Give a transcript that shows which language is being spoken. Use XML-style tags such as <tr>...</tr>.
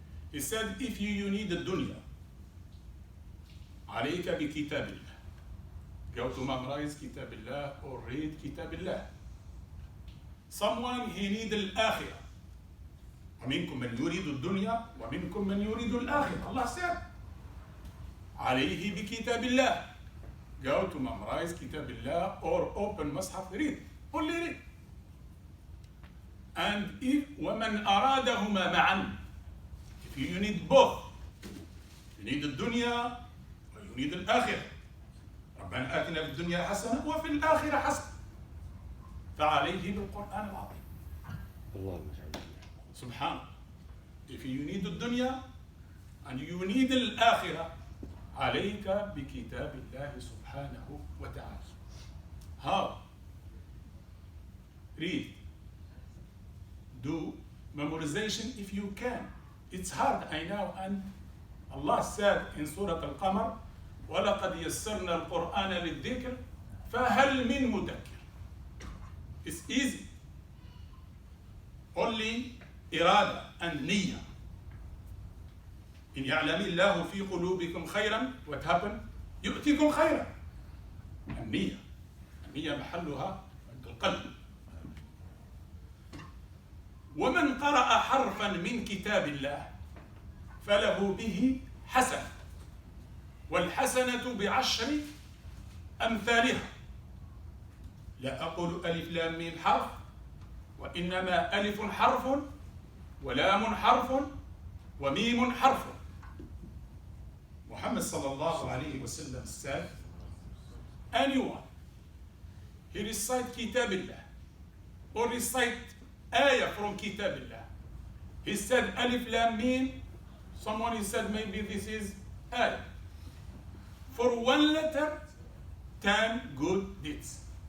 <en>He said, if you need the dunya,</en> <ar>عليك بكتاب الله.</ar> <en>Go to memorize كتاب الله or read كتاب الله. Someone he need الآخرة.</en> <ar>ومنكم من يريد الدنيا ومنكم من يريد الآخرة.</ar> <en>Allah said,</en> <ar>عليه بكتاب الله.</ar> <en>Go to memorize كتاب الله or open مصحف read. Only read. And if</en> <ar>ومن أرادهما معا,</ar> <en>if you need both, you need الدنيا or you need الآخرة.</en> <ar>ربنا آتنا في الدنيا حسنة وفي الآخرة حسنة. فعليه بالقرآن العظيم. اللهم سبحان.</ar> <en>If you need الدنيا and you need الآخرة,</en> <ar>عليك بكتاب الله سبحانه وتعالى.</ar> <en>How? Read. Do memorization if you can. It's hard, I know, and Allah said in Surah Al-Qamar,</en> <ar>وَلَقَدْ يَسَّرْنَا الْقُرْآنَ لِلذِّكْرِ فَهَلْ مِن مُدَكِّرٍ.</ar> <en>It's easy. Only إرادة and نية.</en> <ar>إن يعلم الله في قلوبكم خيرا,</ar> <en>what happened?</en> <ar>يؤتكم خيرا. النية. النية محلها عند القلب. ومن قرأ حرفا من كتاب الله فله به حسنة والحسنة بعشر أمثالها. لا أقول ألف لام ميم حرف وإنما ألف حرف ولام حرف وميم حرف.</ar> <en>Muhammad sallallahu alayhi wa sallam said, anyone he recite kitabillah or recite ayah from kitabillah, he said alif lam mim, someone he said maybe this is ayah, for one letter 10 good deeds.</en>